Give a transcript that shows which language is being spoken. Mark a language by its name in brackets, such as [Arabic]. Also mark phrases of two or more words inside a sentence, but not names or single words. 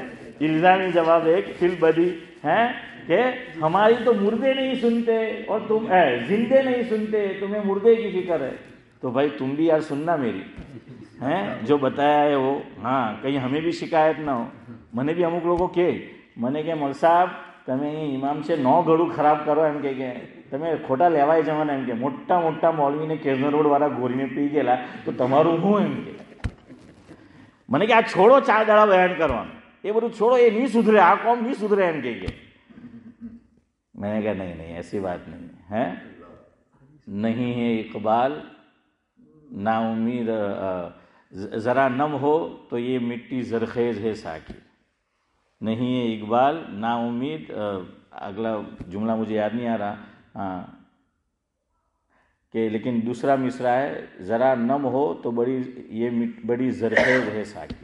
[Urdu] الزامی جواب ایک فی البدیہہ ہے کہ ہماری تو مردے نہیں سنتے اور تم زندے نہیں سنتے، تمہیں مردے کی فکر ہے. تو بھائی تم بھی یار سننا میری ہیں جو بتایا ہے وہ، ہاں کہیں ہمیں بھی شکایت نہ ہو. میں نے بھی [Gujarati] અમુક લોકો કહે મને કે મલ સાહેબ તમે ઇમામ છે નો ઘડું ખરાબ કરો એમ કે તમે ખોટા લેવાય જવાના એમ કે મોટા મૌલવીને કેઝનર રોડ વાળા ગોરીને પી ગયેલા તો તમારું હું એમ કે મને કે આ છોડો 4 દાડા બયાન કરવાનું, એ બધું છોડો, એ નહીં સુધરે, આ કોમ નહીં સુધરે એમ કે [Urdu] میں نے کہا نہیں ایسی بات نہیں ہے، نہیں ہے اقبال نا امید ذرا نم ہو تو یہ مٹی زرخیز ہے ساکی. نہیں ہے اقبال نا امید، اگلا جملہ مجھے یاد نہیں آ رہا، ہاں کہ لیکن دوسرا مصرع ہے ذرا نم ہو تو بڑی زرخیز ہے ساکی.